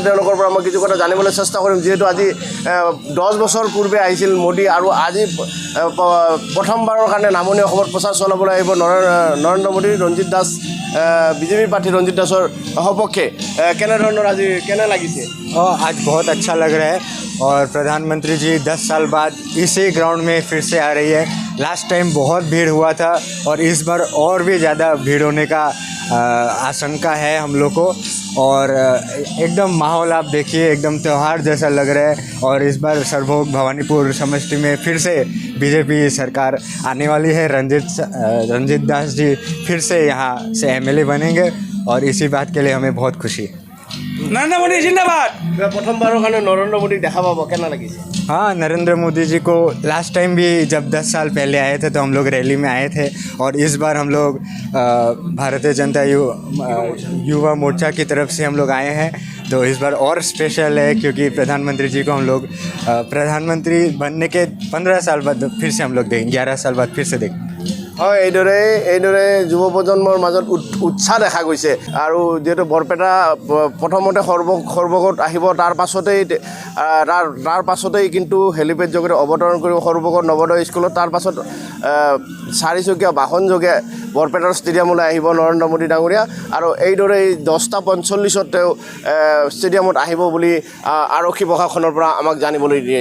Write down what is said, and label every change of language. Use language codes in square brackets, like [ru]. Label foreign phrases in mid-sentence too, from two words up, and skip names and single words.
[as] তেওঁলোকৰ পৰা মই কিছু কথা জানিবলৈ চেষ্টা কৰিম। যিহেতু আজি 10 বছৰ পূৰ্বে আহিছিল মোদী, আৰু আজি প্ৰথমবাৰৰ কাৰণে নামনি অসমত প্ৰচাৰ চলাবলৈ আহিব নৰেন্দ্ৰ মোদী। ৰঞ্জিত দাস বিজেপিৰ প্ৰাৰ্থী ৰঞ্জিত দাসৰ সপক্ষে কেনেধৰণৰ আজি কেনে লাগিছে? [hi] आज बहुत अच्छा लग रहा है। और प्रधानमंत्री जी 10 साल बाद इसी ग्राउंड में फिर से आ रही है। [en] last time [hi] बहुत भीड़ हुआ था और इस बार और भी ज़्यादा भीड़ होने का आशंका है हम लोग को। और एकदम माहौल आप देखिए, एकदम त्यौहार जैसा लग रहा है। और इस बार सरभोग भवानीपुर समष्टि में फिर से बीजेपी सरकार आने वाली है। रंजित दास जी फिर से यहाँ से MLA बनेंगे, और इसी बात के लिए हमें बहुत खुशी है। नरेंद्र मोदी जिंदाबाद। [as] প্ৰথমবাৰৰ কাৰণে নৰেন্দ্ৰ মোদীক দেখা পাব, কেনে লাগিছে? [hi] हाँ, नरेंद्र मोदी जी को [en] last time [hi] भी जब 10 साल पहले आए थे तो हम लोग रैली में आए थे। और इस बार हम लोग भारतीय जनता युवा मोर्चा की तरफ से हम लोग आए हैं। तो इस बार और स्पेशल है, क्योंकि प्रधानमंत्री जी को हम लोग प्रधानमंत्री बनने के 15 साल बाद फिर से हम लोग देखेंगे, 11 साल बाद फिर से देखेंगे। [as] হয় এইদৰে যুৱ প্ৰজন্মৰ মাজত উৎসাহ দেখা গৈছে আৰু যিহেতু বৰপেটা প্ৰথমতে সৰ্বগত আহিব তাৰ পাছতেই কিন্তু হেলিপেড যোগে অৱতৰণ কৰিব সৰ্বগত নৱোদয় স্কুলত তাৰ পাছত চাৰিচকীয়া বাহনযোগে বৰপেটাৰ ষ্টেডিয়ামলৈ আহিব নৰেন্দ্ৰ মোদী ডাঙৰীয়া আৰু এইদৰে 10:45 তেওঁ ষ্টেডিয়ামত আহিব বুলি আৰক্ষী প্ৰশাসনৰ পৰা আমাক জানিবলৈ দিছে।